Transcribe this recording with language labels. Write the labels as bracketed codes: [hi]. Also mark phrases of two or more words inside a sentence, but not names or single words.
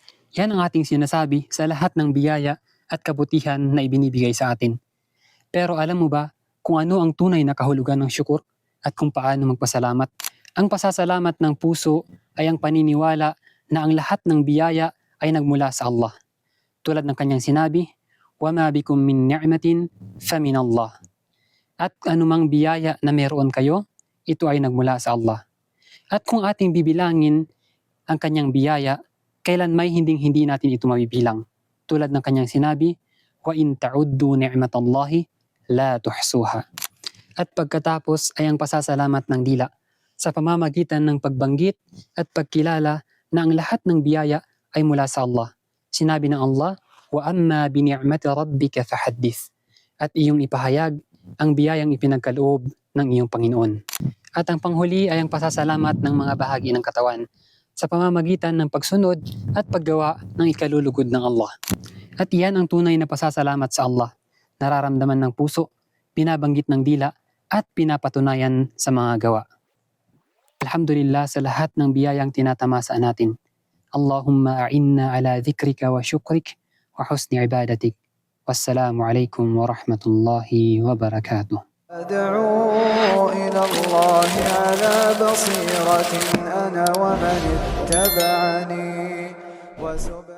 [tl] Yan ang ating sinasabi sa lahat ng biyaya at kabutihan na ibinibigay sa atin. Pero alam mo ba kung ano ang tunay na kahulugan ng syukur at kung paano magpasalamat? Ang pasasalamat ng puso ay ang paniniwala na ang lahat ng biyaya ay nagmula sa Allah. Tulad ng kanyang sinabi, [ar] وَمَا بِكُم مِّن نِعْمَةٍ فَمِنَ اللَّهِ. [tl] At anumang biyaya na meron kayo, ito ay nagmula sa Allah. At kung ating bibilangin ang kanyang biyaya, kailan may hindi natin ito mabibilang. Tulad ng kanyang sinabi, [ar] وَإِن تَعُدُّوا نِعْمَةَ اللَّهِ لَا تُحْصُوهَا. [tl] At pagkatapos ay ang pasasalamat ng dila sa pamamagitan ng pagbanggit at pagkilala na ang lahat ng biyaya ay mula sa Allah. Sinabi ng Allah, [ar] وَأَمَّا بِنِعْمَةِ رَبِّكَ فَحَدِّثْ. [tl] At iyong ipahayag ang biyayang ipinagkaloob ng iyong Panginoon. At ang panghuli ay ang pasasalamat ng mga bahagi ng katawan sa pamamagitan ng pagsunod at paggawa ng ikalulugod ng Allah. At iyan ang tunay na pasasalamat sa Allah, nararamdaman ng puso, binabanggit ng dila, at pinapatunayan sa mga gawa. Alhamdulillah sa lahat ng biyayang tinatamasa natin. [ar] اللهم أعنا على ذكرك وشكرك وحسن عبادتك. والسلام عليكم ورحمة الله وبركاته. أدعو إلى الله على بصيرة أنا ومن اتبعني